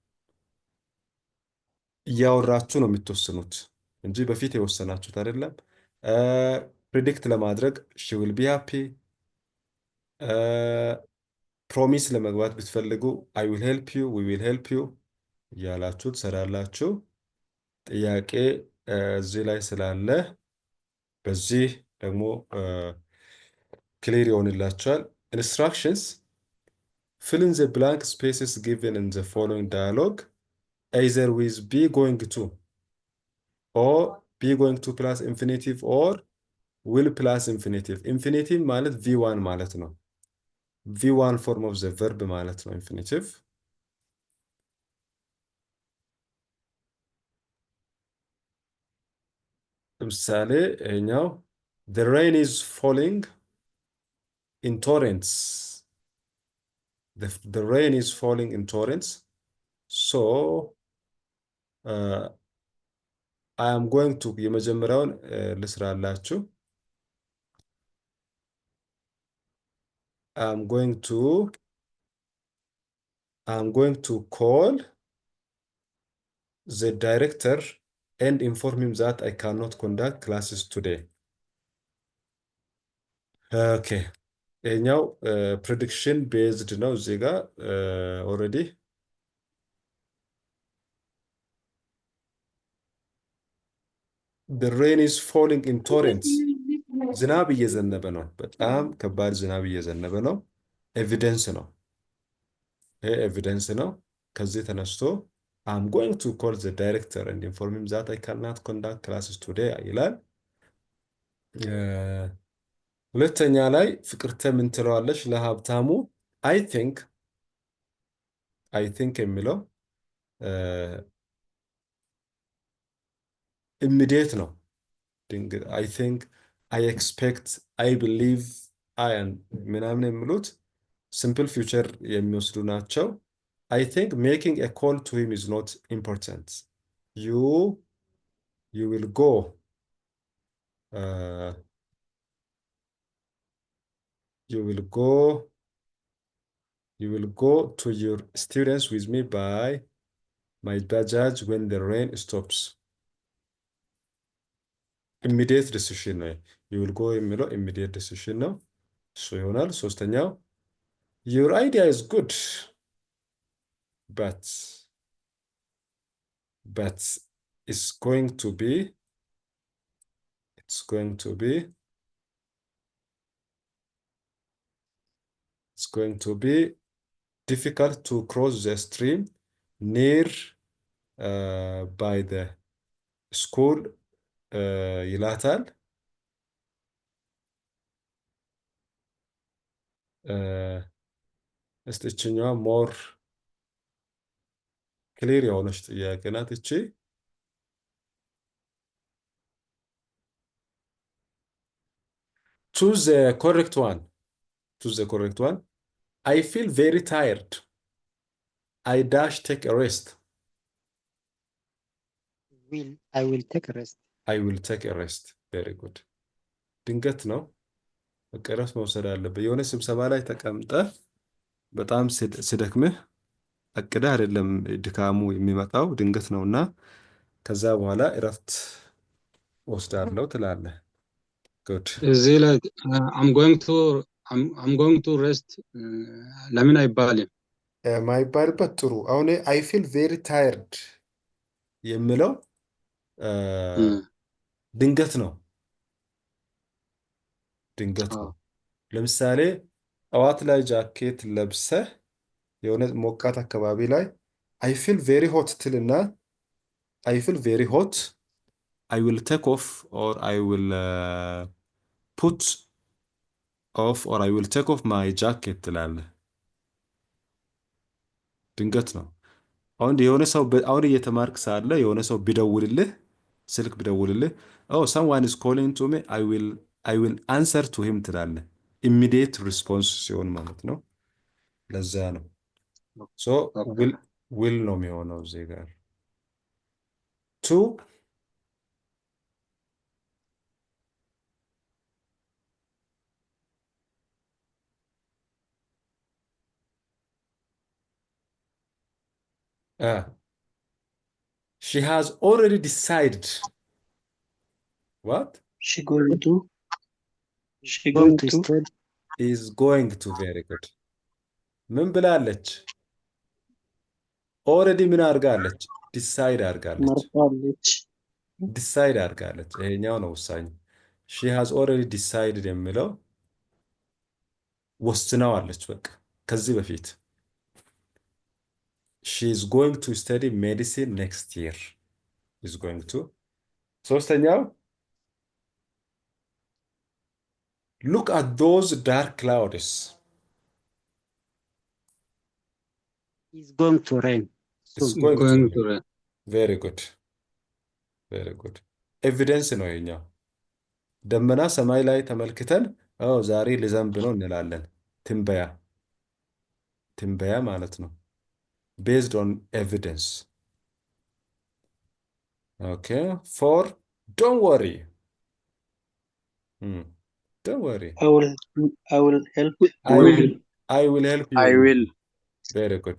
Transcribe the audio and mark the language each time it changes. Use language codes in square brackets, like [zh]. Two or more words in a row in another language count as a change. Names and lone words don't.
[am] እያወራችሁ ነው የምትወስኑት እንጂ በፊት የወሰናችሁት አይደለም። ፕሪዲክት ለማድረግ [en] she will be happy። [am] ፕሮሚስ ለመግባት ብትፈልጉ [en] I will help you, we will help you [am] እያላችሁ ትሰራላችሁ። ጥያቄ እዚህ ላይ ስላለ በዚህ ደግሞ ክሊር ይሆንላችኋል። [en] ኢንስትራክሽንስ fill in the blank spaces given in the following dialogue either with be going to or be going to plus infinitive or will plus infinitive። infinitive [am] ማለት v1 ማለት ነው። [en] v1 form of the verb [am] ማለት ነው [en] infinitive። [am] ለምሳሌ ይሄኛው [en] the rain is falling in torrents። the rain is falling in torrents, so I am going to [am] የመጀመሪያውን ልስራላችሁ። [en] I'm going to call the director and inform him that I cannot conduct classes today. Okay. ይሄኛው prediction based [am] ነው። እዚህ ጋር [en] already the rain is falling in [am] torrents። ዝናብ እየዘነበ ነው። በጣም ከባድ ዝናብ እየዘነበ ነው። ኤቪደንስ ነው። ይሄ ኤቪደንስ ነው። ከዚህ ተነስቶ [en] I'm going to call the director and inform him that I cannot conduct classes today [am] ይላል። ሁለተኛ ላይ ፍቅርተ ምን ትለዋለች ለሀብታሙ? [en] I think [am] የሚለው ኢሚዲየት ነው። [en] I think, I expect, I believe, [am] ምናምን የሚሉት [en] simple future [am] የሚወስዱ ናቸው። [en] I think making a call to him is not important. You will go to your students with me by my Bajaj when the rain stops. Immediate decision ነው። you will go የሚለው immediate decision [am] ነው። እሱ ይሆናል። ሶስተኛው [en] your idea is good but it's going to be difficult to cross the stream near by the school ይላታል። [am] እስቲ እችኛዋ [en] more clear [am] የሆነች ጥያቄ ናት እቺ። [en] choose the correct one. I feel very tired. I dash take a rest. I will take a rest. I will take a rest. Very good. [am] ድንገት ነው እረፍት መውሰድ አለብህ። የሆነ ስብሰባ ላይ ተቀምጠህ በጣም ሲደክምህ አቅደህ አይደለም ድካሙ የሚመጣው ድንገት ነውና ከዛ በኋላ እረፍት ወስዳለሁ ትላለህ። good እዚህ ላይ [en] I'm going to rest [am] ለምን አይባልም? ማይባልበት ጥሩ። አሁን [en] I feel very tired [am] የሚለው ድንገት ነው። ለምሳሌ ጠዋት ላይ ጃኬት ለብሰህ የሆነ ሞቃት አካባቢ ላይ [en] I feel very hot ትልና I feel very hot, I will take off or I will put off or I will take off my jacket ትላለህ። [am] ድንገት ነው። አሁን የሆነ ሰው አሁን እየተማርክ ሳለ የሆነ ሰው ቢደውልልህ ስልክ ቢደውልልህ [en] oh someone is calling to me, I will answer to him [am] ትላለህ። immediate response ሲሆን ማለት ነው። ለዛ ነው so ዊል ነው የሚሆነው እዚህ ጋር ቱ [en] she has already decided what She going to. She Going going to to. study. is going to very good [am] ምን ብላለች ኦልሬዲ ምን አድርጋለች ዲሳይድ አድርጋለች መርጣለች። ዲሳይድ አድርጋለች ይሄኛው ነው ውሳኝ [en] she has already decided [am] የሚለው ወስናዋለች በቃ ከዚህ በፊት [en] she is going to study medicine next year is going to ሶስተኛው look at those dark clouds It's going to rain it's soon. going to going rain. to rain. very good very good [am] ኤቪደንስ ነው የኛው ደመና ሰማይ ላይ ተመልክተን ዛሬ ሊዘንብ ነው እንላለን ትንበያ ትንበያ ማለት ነው [en] based on evidence okay four don't worry don't worry I will help. I will help you I will very good